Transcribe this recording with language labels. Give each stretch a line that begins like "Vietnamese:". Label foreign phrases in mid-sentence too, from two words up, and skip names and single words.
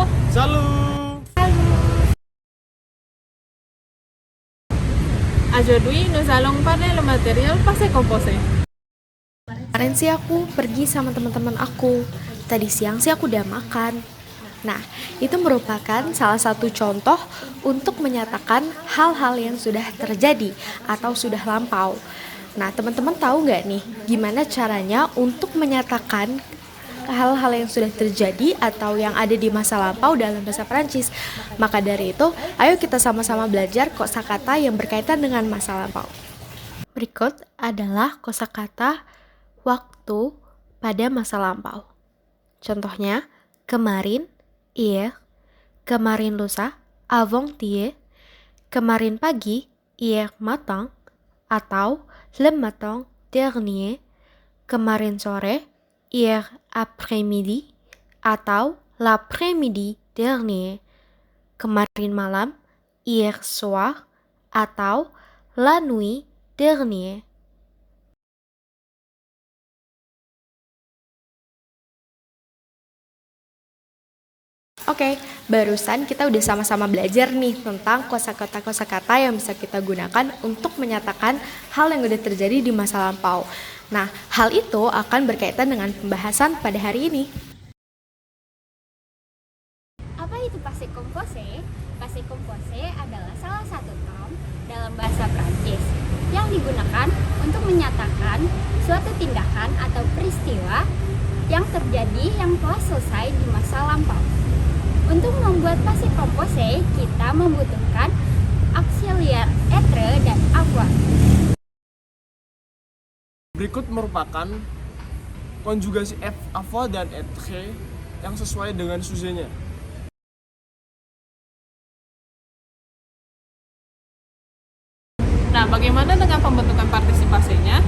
French: Salut! Aujourd'hui, nous allons parler le matériel passé composé.
Indonesian: Kemarin sih aku pergi sama teman-teman aku. Tadi siang sih aku udah makan. Nah, itu merupakan salah satu contoh untuk menyatakan hal-hal yang sudah terjadi atau sudah lampau. Nah, teman-teman tahu nggak nih gimana caranya untuk menyatakan hal-hal yang sudah terjadi atau yang ada di masa lampau dalam bahasa Prancis? Maka dari itu, ayo kita sama-sama belajar kosakata yang berkaitan dengan masa lampau. Berikut adalah kosakata waktu pada masa lampau. Contohnya, kemarin, hier, kemarin lusa, avant-hier, kemarin pagi,
French: hier matin, atau le matin dernier,
Indonesian: kemarin sore,
French: hier après-midi, atau l'après-midi dernier,
Indonesian: kemarin malam,
French: hier soir, atau la nuit dernier.
Indonesian: Oke, barusan kita udah sama-sama belajar nih tentang kosakata-kosakata yang bisa kita gunakan untuk menyatakan hal yang udah terjadi di masa lampau. Nah, hal itu akan berkaitan dengan pembahasan pada hari ini. Apa itu passé composé? Passé composé adalah salah satu term dalam bahasa Prancis yang digunakan untuk menyatakan suatu tindakan atau peristiwa yang terjadi yang telah selesai di masa lampau. Untuk membuat passé composé, kita membutuhkan auxiliar être dan avoir. Berikut merupakan konjugasi avoir dan être yang sesuai dengan sujetnya. Nah, bagaimana dengan pembentukan partisipasinya?